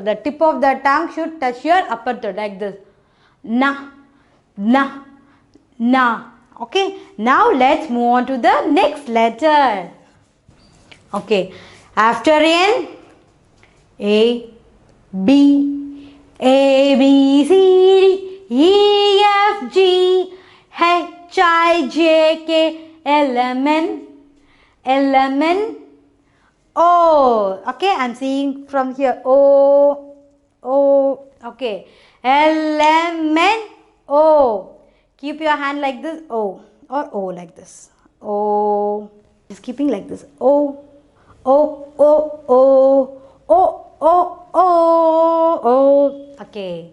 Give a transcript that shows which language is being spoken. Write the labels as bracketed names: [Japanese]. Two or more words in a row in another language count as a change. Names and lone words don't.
[English] The tip of the tongue should touch your upper throat like this. Na, na, na. Okay, now let's move on to the next letter. Okay, after N, A, B, A, B, C, D, E, F, G, H, I, J, K, L, M, N, L, M, N, O. Okay, I'm seeing from here. O, O. Okay, L, M, N, O. Keep your hand like this. O or O like this. O. Just keeping like this. O, O, O, O, O, O, O, O. Okay.